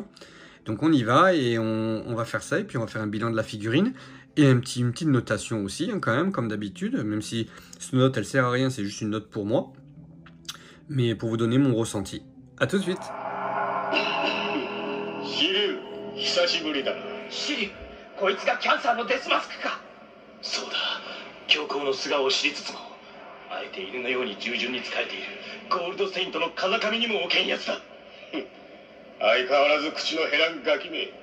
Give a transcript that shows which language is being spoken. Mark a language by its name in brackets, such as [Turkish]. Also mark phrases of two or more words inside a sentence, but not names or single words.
[French] Donc on y va et on va faire ça et puis on va faire un bilan de la figurine. Et une petite notation aussi, hein, quand même, comme d'habitude, même si cette note elle sert à rien, c'est juste une note pour moi. Mais pour vous donner mon ressenti. À tout de suite. Shiryu, [Japanese] 久しぶりだ。シリュウ、こいつがキャンサーのデスマスクか。そうだ、教皇の素顔を知りつつもあえて犬のように従順に仕えているゴールドセイントの風上にも置けんやつだ。相変わらず口の減らんガキめ。